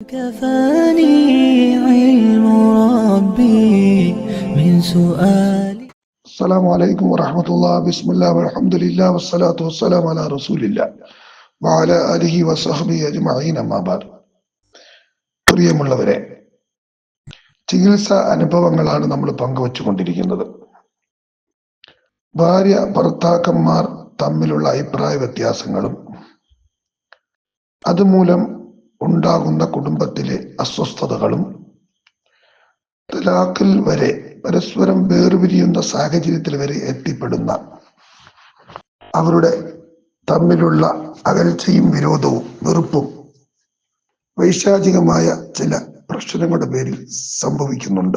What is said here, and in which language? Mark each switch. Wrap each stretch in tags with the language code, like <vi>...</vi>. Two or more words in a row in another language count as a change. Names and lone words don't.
<ar>كفاني علم ربي من سؤالي. السلام عليكم ورحمة الله. بسم الله والحمد لله والصلاة والسلام على رسول الله وعلى آله وصحبه أجمعين أما بعد.</ar> <ml>പ്രിയമുള്ളവരെ, ചികിത്സാ അനുഭവങ്ങളാണ് നമ്മൾ പങ്കുവച്ചുകൊണ്ടിരിക്കുന്നത്. ഭാര്യ ഭർത്താക്കന്മാർ തമ്മിലുള്ള അഭിപ്രായ വ്യത്യാസങ്ങളും അതുമൂലം ഉണ്ടാകുന്ന കുടുംബത്തിലെ അസ്വസ്ഥതകളും തലാഖിൽ വരെ പരസ്പരം വേർപിരിയുന്ന സാഹചര്യത്തിൽ വരെ എത്തിപ്പെടുന്ന അവരുടെ തമ്മിലുള്ള അകൽച്ചയും വിരോധവും വെറുപ്പും വൈശാചികമായ ചില പ്രശ്നങ്ങളുടെ പേരിൽ സംഭവിക്കുന്നുണ്ട്.</ml>